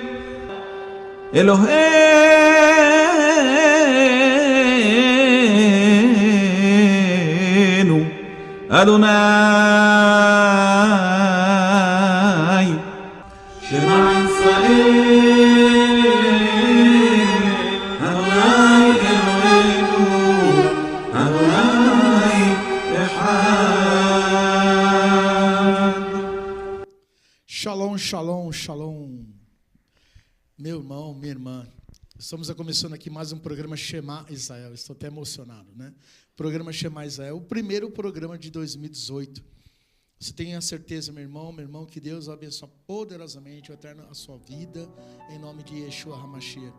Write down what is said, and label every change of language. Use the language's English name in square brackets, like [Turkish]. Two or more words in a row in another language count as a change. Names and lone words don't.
[Hebrew] אלהינו אדני שמע ישראל אדני אלהינו אדני אחד. שלום, שלום, שלום. [Portuguese] Meu irmão, minha irmã, estamos começando aqui mais um programa Shema Israel. Estou até emocionado, né? Programa Shema Israel, o primeiro programa de 2018. Você tenha certeza, meu irmão, que Deus abençoe poderosamente o eterno a sua vida, em nome de Yeshua HaMashiach.